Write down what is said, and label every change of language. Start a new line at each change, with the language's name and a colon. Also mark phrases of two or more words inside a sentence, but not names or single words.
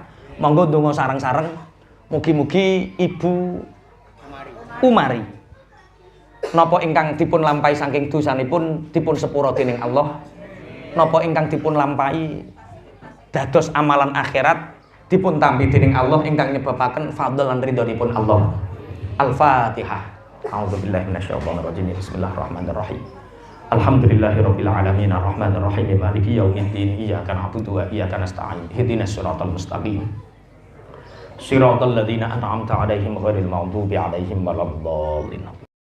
Javanese: Monggo ndonga sareng-sareng mugi-mugi Ibu Umari napa ingkang dipun lampahi saking dosanipun dipun sepura dening Allah. Napa ingkang dipun lampahi dados amalan akhirat dipun tampi dening Allah ingkang nyebabaken fadl lan ridhonipun Allah.
Arabic: Al-Fatihah. أعوذ بالله من الشيطان الرجيم. بسم الله الرحمن الرحيم. الحمد لله رب العالمين الرحمن الرحيم مالك يوم الدين إياك نعبد وإياك نستعين اهدنا الصراط المستقيم صراط الذين أنعمت عليهم غير المغضوب عليهم ولا الضالين.